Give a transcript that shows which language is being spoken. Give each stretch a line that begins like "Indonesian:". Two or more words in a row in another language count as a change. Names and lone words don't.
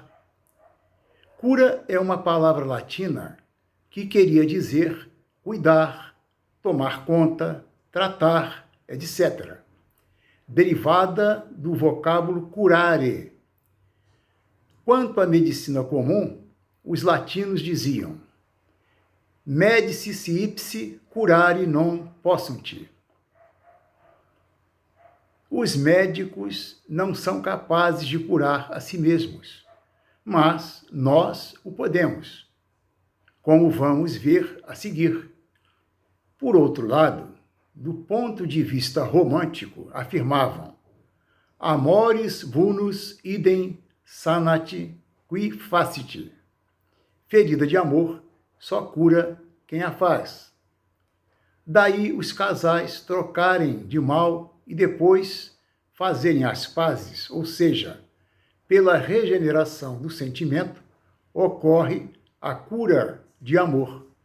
Portuguese: Cura é uma palavra latina que queria dizer cuidar, tomar conta, tratar, etc., derivada do vocábulo curare. Quanto à medicina comum, os latinos diziam
Latin: medici ipse curare non possunt.
Portuguese: Os médicos não são capazes de curar a si mesmos, mas nós o podemos, como vamos ver a seguir. Por outro lado, do ponto de vista romântico, afirmavam
Latin: amoris vulnus idem sanat qui facit.
Portuguese: Ferida de amor só cura quem a faz. Daí os casais trocarem de mal e depois fazerem as pazes, ou seja, pela regeneração do sentimento, ocorre a cura de amor.